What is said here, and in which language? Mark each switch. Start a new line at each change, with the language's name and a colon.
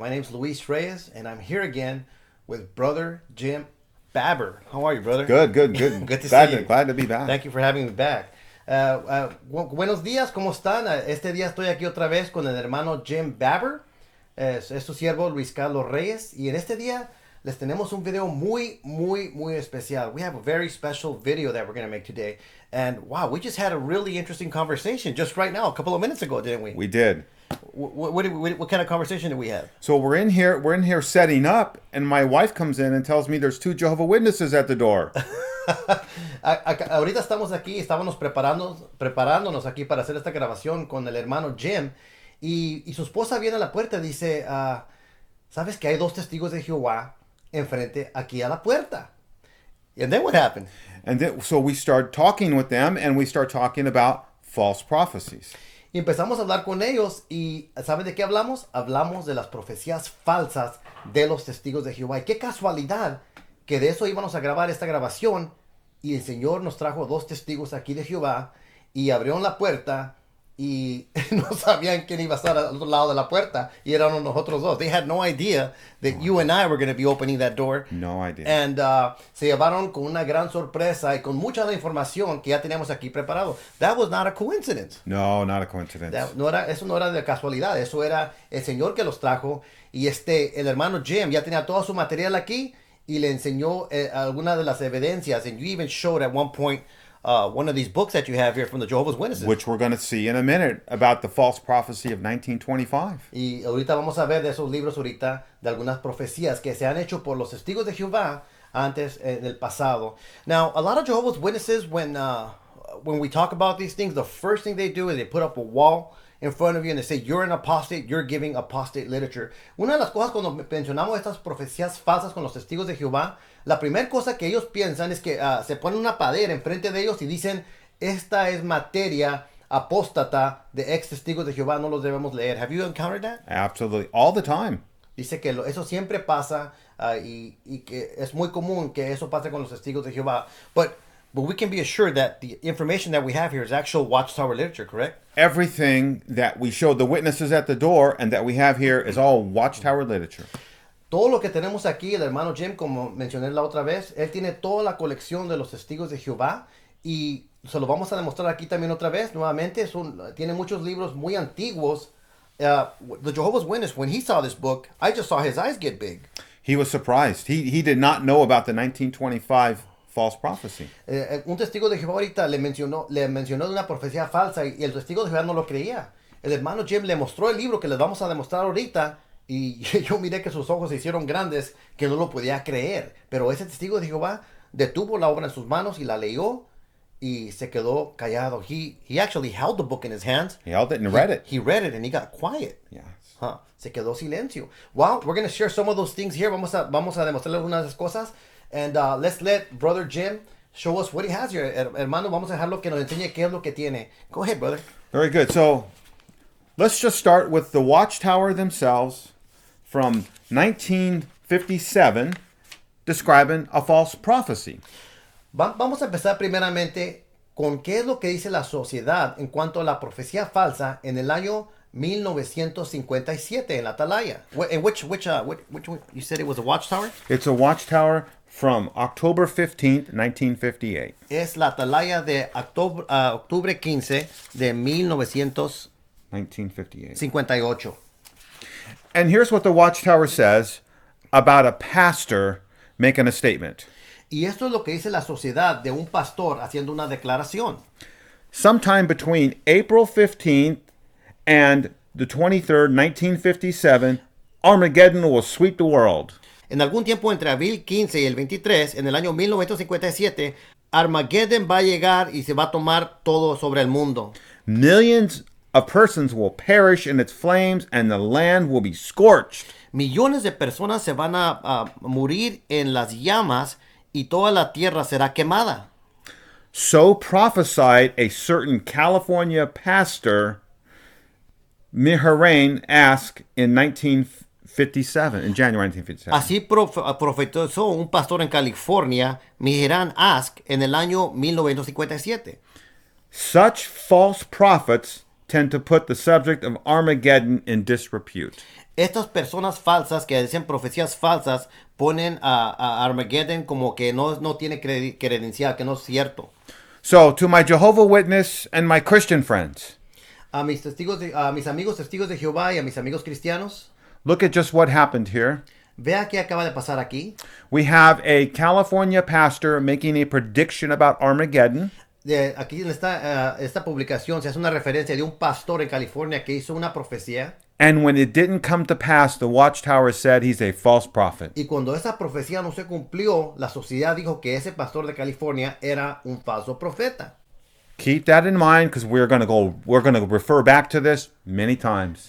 English: My name's Luis Reyes, and I'm here again with Brother Jim Babber. How are you, brother? Good. Good to see you. Glad to be back. Thank you for having me back.
Spanish: Buenos días, ¿cómo están? Este día estoy aquí otra vez con el hermano Jim Babber. Es su siervo Luis Carlos Reyes. Y en este día les tenemos un video muy especial.
English: We have a very special video that we're going to make today. And wow, we just had a really interesting conversation just right now, a couple of minutes ago, didn't we? We did. What kind of conversation did we have? So we're in here setting up, and my wife comes in and tells me there's 2 Jehovah Witnesses at the door.
Spanish: Ahorita estamos aquí, estábamos preparándonos aquí para hacer esta grabación con el hermano Jim, y su esposa viene a la puerta y dice, ¿sabes que hay 2 testigos de Jehová enfrente aquí a la puerta?
English: And then what happened? And then, so we start talking with them, and we start talking about false prophecies.
Spanish: Y empezamos a hablar con ellos, y ¿saben de qué hablamos? Hablamos de las profecías falsas de los testigos de Jehová. Y qué casualidad que de eso íbamos a grabar esta grabación, y el Señor nos trajo 2 testigos aquí de Jehová, y abrieron la puerta, y no sabían quién iba a estar al otro lado de la puerta, y eran nosotros dos.
English: They had no idea that you and I were going to be opening that door. No idea. And
Spanish: se llevaron con una gran sorpresa y con mucha de la información que ya teníamos aquí preparado.
English: That was not a coincidence. No, not a coincidence.
Spanish: Eso no era de casualidad, eso era el Señor que los trajo. Y el hermano Jim ya tenía todo su material aquí y le enseñó algunas de las evidencias.
English: And you even showed at one point one of these books that you have here from the Jehovah's Witnesses. Which we're going to see in a minute about the false prophecy of 1925.
Spanish: Y ahorita vamos a ver de esos libros ahorita, de algunas profecías que se han hecho por los testigos de Jehová antes en el pasado.
English: Now, a lot of Jehovah's Witnesses, when we talk about these things, the first thing they do is they put up a wall in front of you and they say, you're an apostate, you're giving apostate literature.
Spanish: Una de las cosas cuando mencionamos estas profecías falsas con los testigos de Jehová, la primera cosa que ellos piensan es que se ponen una padera enfrente de ellos y dicen, esta es materia apóstata de ex testigos de Jehová, no los debemos leer.
English: Have you encountered that? Absolutely. All the time.
Spanish: Dice que eso siempre pasa y que es muy común que eso pase con los testigos de Jehová.
English: But we can be assured that the information that we have here is actual Watchtower literature, correct? Everything that we showed the witnesses at the door and that we have here is all Watchtower literature.
Spanish: Todo lo que tenemos aquí, el hermano Jim, como mencioné la otra vez, él tiene toda la colección de los testigos de Jehová y se lo vamos a demostrar aquí también otra vez, nuevamente. Tiene muchos libros muy antiguos.
English: The Jehovah's Witness, when he saw this book, I just saw his eyes get big. He was surprised. He did not know about the 1925 false prophecy.
Spanish: Un testigo de Jehová ahorita le mencionó de una profecía falsa y el testigo de Jehová no lo creía. El hermano Jim le mostró el libro que les vamos a demostrar ahorita y yo miré que sus ojos se hicieron grandes, que no lo podía creer. Pero ese testigo de Jehová detuvo la obra en sus manos y la leyó y se quedó callado.
English: He actually held the book in his hands. He held it and read it. He read it and he got quiet. Yes.
Spanish: Se quedó silencio.
English: Well, we're going to share some of those things here.
Spanish: Vamos a demostrarle algunas de esas cosas.
English: And let's let Brother Jim show us what he has here.
Spanish: Hermano, vamos a dejarlo que nos enseñe qué es lo que tiene.
English: Go ahead, brother. Very good. So let's just start with the Watchtower themselves from 1957 describing a false prophecy.
Spanish: Vamos a empezar primeramente con qué es lo que dice la sociedad en cuanto a la profecía falsa en el año 1957 en la Atalaya.
English: Which you said it was a Watchtower? It's a Watchtower from October 15th, 1958.
Spanish: Es la Atalaya de octubre 15 de 1958.
English: And here's what the Watchtower says about a pastor making a statement.
Spanish: Y esto es lo que dice la sociedad de un pastor haciendo una declaración.
English: Sometime between April 15th and the 23rd, 1957, Armageddon will sweep the world.
Spanish: En algún tiempo entre abril 15 y el 23, en el año 1957, Armageddon va a llegar y se va a tomar todo sobre el mundo.
English: Millions of persons will perish in its flames and the land will be scorched.
Spanish: Millones de personas se van a morir en las llamas y toda la tierra será quemada.
English: So prophesied a certain California pastor, Miharain, asked in 1957, in January 1957.
Spanish: Así profetizó un pastor en California, Miharain Ask, en el año 1957.
English: Such false prophets tend to put the subject of Armageddon in disrepute.
Spanish: Estas personas falsas que dicen profecías falsas ponen a Armageddon como que no tiene credencial, que no es cierto.
English: So, to my Jehovah Witness and my Christian friends,
Spanish: A mis amigos testigos de Jehová y a mis amigos cristianos,
English: look at just what happened here.
Spanish: vea qué acaba de pasar aquí.
English: We have a California pastor making a prediction about Armageddon.
Spanish: Aquí en esta publicación se hace una referencia de un pastor en California que hizo una profecía.
English: And when it didn't come to pass, the Watchtower said he's a false prophet.
Spanish: Y cuando esa profecía no se cumplió, la sociedad dijo que ese pastor de California era un falso profeta.
English: Keep that in mind because we're going to refer back to this many times.